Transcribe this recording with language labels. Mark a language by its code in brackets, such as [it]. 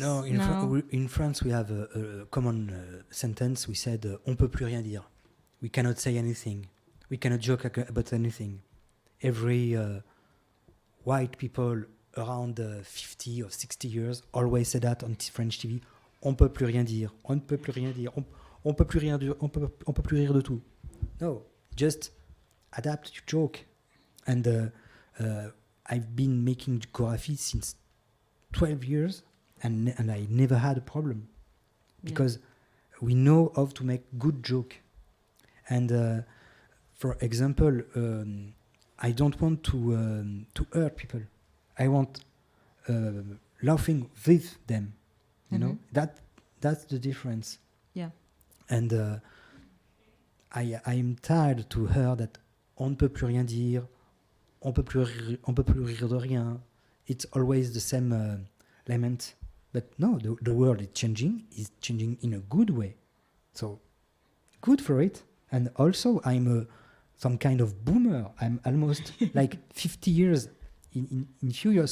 [en] No, in France we have a common sentence. We said [fr] on peut plus rien dire. [en] We cannot say anything. We cannot joke about anything. Every white people around 50 or 60 years always say that on French TV. [fr] On peut plus rien dire. On ne peut plus rien dire. On peut plus rien dire. On peut plus rire de tout. [en] No, just adapt your joke. And I've been making Gorafi since 12 years, and I never had a problem, because we know how to make good joke. And for example, I don't want to hurt people. I want laughing with them. You know, that's the difference. Yeah. And I'm tired to hear that [fr] on ne peut plus rien dire. On peut plus rire de rien. [en] It's always the same lament. But no, the world is changing in a good way. So, good for it. And also, I'm some kind of boomer. I'm almost like 50 years in few years.